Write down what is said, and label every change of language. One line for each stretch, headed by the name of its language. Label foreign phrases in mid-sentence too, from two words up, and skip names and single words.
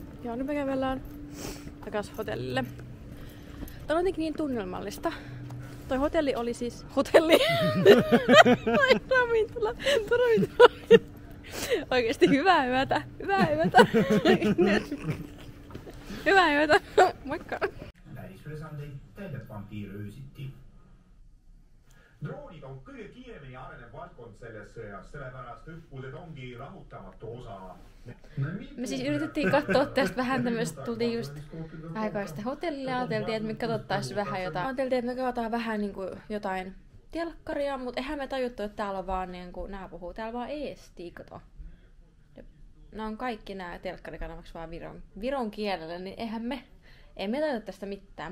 Finnish: Joo, nyt me kävellään takas hotellille. Tää on jotenkin niin tunnelmallista. Toi hotelli oli siis... Hotelli! Toi ravintola! Oikeesti hyvää yötä! Hyvää yötä! Hyvää yötä! Moikka!
Estonian: Droonid on kõige kiiremini arenev valdkond selles sõjas, sellepärast õppused ongi rahutamatu osa.
Finnish: Me siis yritettiin katsoa tästä vähän tämmöistä, tultiin just aikaista hotellille ja ajateltiin, että me katsottais vähän jotain. Ajateltiin, että me katsotaan vähän niinku jotain telkkaria, mutta eihän me tajuttu, että täällä on vaan niinku, nää puhuu täällä vaan eesti, kato. Nää on kaikki nää telkkarikanavaksi vaan viron kielellä, niin eihän me tajuta tästä mitään.